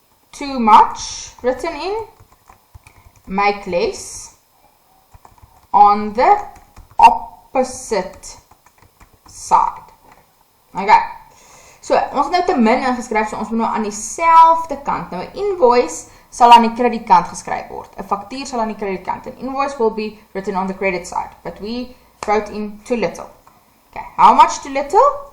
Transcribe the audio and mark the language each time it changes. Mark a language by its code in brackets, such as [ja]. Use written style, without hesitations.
[en] Too much written in, make less on the opposite side. [af] Okay. So, ons het nou te min ingeskryf, so ons moet nou aan dieselfde kant. Nou, 'n invoice sal aan die kredietkant geskryf word. 'n Faktuur sal aan die kredietkant. [en] An invoice will be written on the credit side, but we wrote in too little. Okay, how much too little?